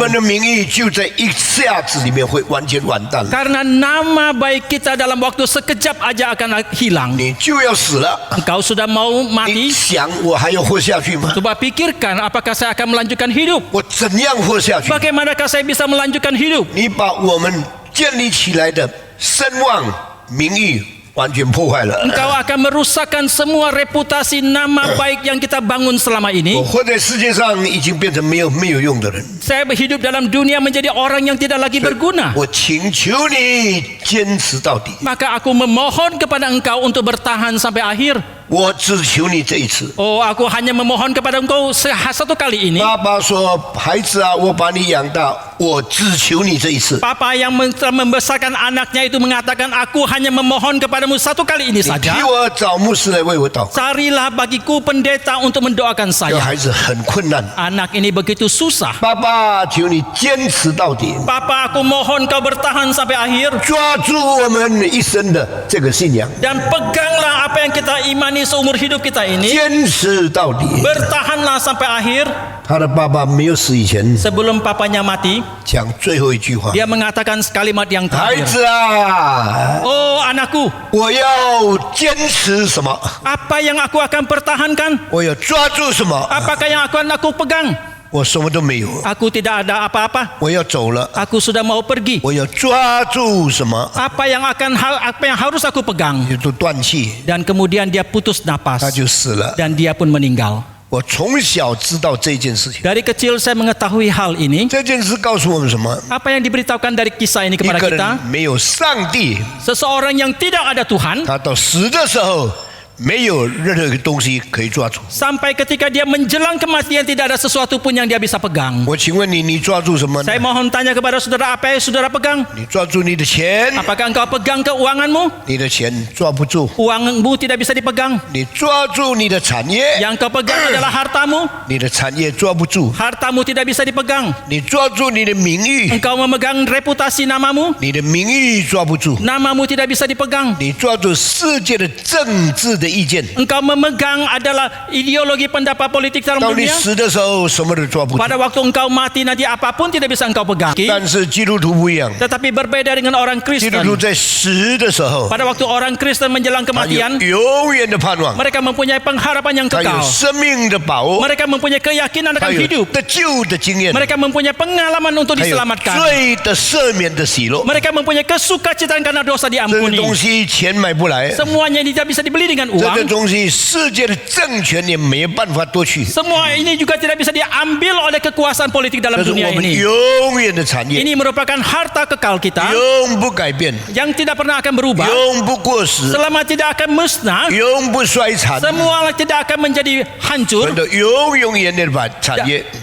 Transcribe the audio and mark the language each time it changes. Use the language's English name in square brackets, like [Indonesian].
[Chinese] 们的名誉就在一下子里面会完全完蛋了， [Indonesian] Karena nama baik kita dalam waktu sekejap aja akan hilang. [Chinese] 你就要死了。 [Indonesian] Engkau sudah mau [Chinese] 你 [Indonesian] mati? [Chinese] 想我还要活下去吗？ [Indonesian] Coba pikirkan, apakah saya akan melanjutkan hidup? [Chinese] 我怎样活下去？ [Indonesian] Bagaimanakah saya bisa melanjutkan hidup? [Chinese] 你把我们建立起来的声望、名誉完全破坏了。 [Indonesian] Engkau akan merusakkan semua reputasi nama baik yang kita bangun selama [Chinese] 我 [Indonesian] ini. [Chinese] 活在世界上已经变成没有用的人。 [Indonesian] Saya hidup dalam dunia menjadi orang yang tidak lagi berguna. [Chinese] 我请求你坚持到底， [Indonesian] Maka aku memohon kepada engkau untuk bertahan sampai akhir. [Chinese] 我只求你这一次。 [Indonesian] Oh, aku hanya memohon kepada engkau satu kali ini. [Chinese] 爸爸说：“孩子啊，我把你养大，我只求你这一次。 [Indonesian] Papa yang telah membesarkan anaknya itu mengatakan, aku hanya memohon kepadamu satu kali ini [Chinese] 你 [Indonesian] saja. [Chinese] 替我找牧师来为我祷告。 [Indonesian] Carilah bagiku pendeta untuk mendoakan saya. [Chinese] 孩子很困难， [Indonesian] Anak ini begitu susah. [Chinese] 爸爸求你坚持到底， [Indonesian] Papa, aku mohon kau bertahan sampai akhir. [Chinese] 抓住我们一生的这个信仰， [Indonesian] Dan peganglah apa yang kita imani seumur hidup kita ini. [Chinese] 坚持到底。 [Indonesian] Bertahanlah sampai akhir. [Chinese] 他的爸爸没有死以前， [Indonesian] Sebelum papanya mati, [Chinese] 讲最后一句话： [Indonesian] dia mengatakan kalimat yang [Chinese] 孩 [Indonesian] terakhir. [Chinese] 子啊， [Indonesian] Oh anakku, [Chinese] 我要坚持什么？ [Indonesian] apa yang aku akan pertahankan? [Chinese] 我要抓住什么？ [Indonesian] Apakah yang akan aku pegang? [Chinese] 我什么都没有， [Indonesian] Aku tidak ada apa-apa. [Chinese] 我要走了。 [Indonesian] Aku sudah mau pergi. [Chinese] 我要抓住什么？ [Indonesian] Apa yang harus aku pegang? [Chinese] 就都断气， [Indonesian] Dan kemudian dia putus [Chinese] 他 [Indonesian] napas [Chinese] 就死了。 [Indonesian] dan dia pun meninggal. [Chinese] 我从小知道这件事情， [Indonesian] Dari kecil saya mengetahui hal ini. [Chinese] 这件事告诉我们什么？ [Indonesian] Apa yang diberitahukan dari kisah ini [Chinese] 一 [Indonesian] kepada [Chinese] 个 [Indonesian] kita? [Chinese] 人没有上帝， [Indonesian] Seseorang yang tidak ada Tuhan, [Chinese] 他到死的时候没有任何一个东西可以抓住。 [Indonesian] sampai ketika dia menjelang kematian tidak ada sesuatu pun yang dia bisa pegang. [Chinese] 我请问你，你抓住什么呢 [Indonesian] Saya？ mohon tanya kepada saudara, apa yang saudara pegang? [Chinese] 你抓住你的钱， [Indonesian] Apakah engkau pegang keuanganmu? [Chinese] 你的钱抓不住； [Indonesian] Uangmu tidak bisa dipegang. [Chinese] 你抓住你的产业， [Indonesian] Yang kau pegang adalah hartamu. [Chinese] 你的产业抓不住； [Indonesian] Hartamu tidak bisa dipegang. [Chinese] 你抓住你的名誉， [Indonesian] Engkau memegang reputasi namamu. [Chinese] 你的名誉抓不住； [Indonesian] Namamu tidak bisa dipegang. [Chinese] 你抓住世界的政治的意见， [Indonesian] Engkau memegang adalah ideologi pendapat politik dalam [Chinese] 到你 [Indonesian] dunia. [Chinese] 死的时候什么都抓不住。 [Indonesian] Pada waktu engkau mati nanti apapun tidak bisa engkau pegang. [Chinese] 但是基督徒不一样， [Indonesian] Tetapi berbeda dengan orang [Chinese] 基督 [Indonesian] Kristen. [Chinese] 徒在死的时候， [Indonesian] Pada waktu orang Kristen menjelang [Chinese] 他有 [Indonesian] kematian, [Chinese] 永远的盼望， [Indonesian] mereka mempunyai pengharapan yang [Chinese] 他有 [Indonesian] kekal. [Chinese] 生命的把握， [Indonesian] Mereka mempunyai keyakinan [Chinese] 他有 [Indonesian] hidup. [Chinese] 得救的经验， [Indonesian] Mereka mempunyai pengalaman untuk [Chinese] 还有 [Indonesian] diselamatkan. [Chinese] 罪的赦免的喜乐。 [Indonesian] Mereka mempunyai kesukacitaan karena dosa [Chinese] 这个 [Indonesian] diampuni. [Chinese] 东西钱买不来， [Indonesian] Semuanya ini tidak bisa dibeli dengan [Chinese] 这个 [Indonesian] uang. [Chinese] 东西世界的政权也没办法夺取， [Indonesian] Semua ini juga tidak bisa diambil oleh kekuasaan politik dalam [Chinese] 这是 [Indonesian] dunia [Chinese] 我们 [Indonesian] ini. [Chinese] 永远的产业， [Indonesian] Ini merupakan harta kekal kita [Chinese] 永不改变， [Indonesian] yang tidak pernah akan berubah, [Chinese] 永不过时， [Indonesian] selama tidak akan musnah, [Chinese] 永不衰残， [Indonesian] semua tidak akan menjadi [Chinese] 我 [Indonesian] hancur. [Chinese] 们的永永远远的产业。